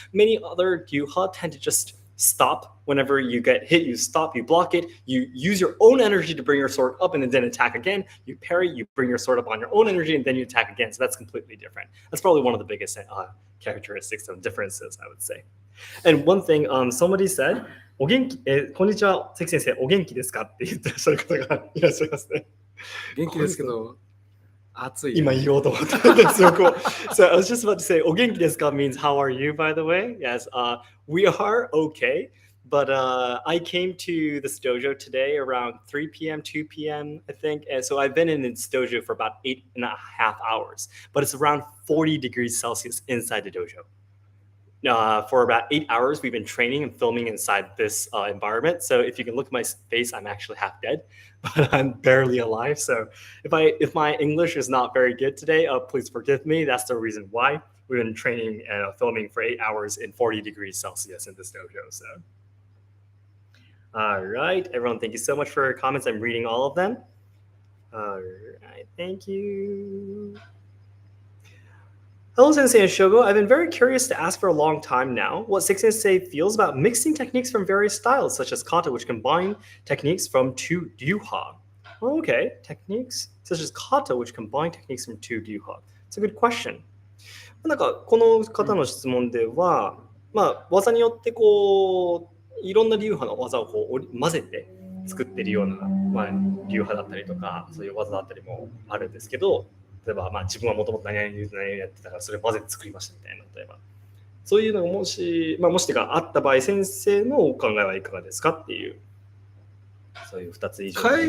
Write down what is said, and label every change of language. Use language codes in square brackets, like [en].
[en] Many other ryuha tend to just stop whenever you get hit. You stop, you block it, you use your own energy to bring your sword up and then attack again. You parry, you bring your sword up on your own energy, and then you attack again. So that's completely different. That's probably one of the biggest characteristics and differences, I would say. And one thing, somebody said, [ja] お元気、こんにちは、関先生、お元気ですかって言ってらっしゃる方がいらっしゃいますね。元気ですけど、暑い。今言おうと思ったんですよ。 [en] So I was just about to say, [ja] お元気ですか [en] means how are you, by the way? Yes, we are okay. But I came to this dojo today around 3 p.m., 2 p.m., I think. And so I've been in this dojo for about 8.5 hours. But it's around 40 degrees Celsius inside the dojo. For about 8 hours, we've been training and filming inside this environment. So if you can look at my face, I'm actually half dead, but I'm barely alive. So if my English is not very good today, please forgive me. That's the reason why. We've been training and filming for 8 hours in 40 degrees Celsius in this dojo. So, all right, everyone, thank you so much for your comments. I'm reading all of them. Alright, thank you. Hello, Sensei and Shogo. I've been very curious to ask for a long time now what Seki Sensei feels about mixing techniques from various styles, such as kata, which combine techniques from two ryuha. Oh, okay, techniques such as kata, which combine techniques from two ryuha. It's a good question. [ja] なんかこの方の質問では、まあ、技によってこういろんな流派の技をこう混ぜて作ってるような、まあ、流派だったりとかそういう技だったりもあるんですけど、例えば、まあ、自分はもともと何々やってたからそれを混ぜて作りましたみたいな、例えばそういうのがもし、まあ、もしがあった場合、先生のお考えはいかがですかっていう、そういう2つ以上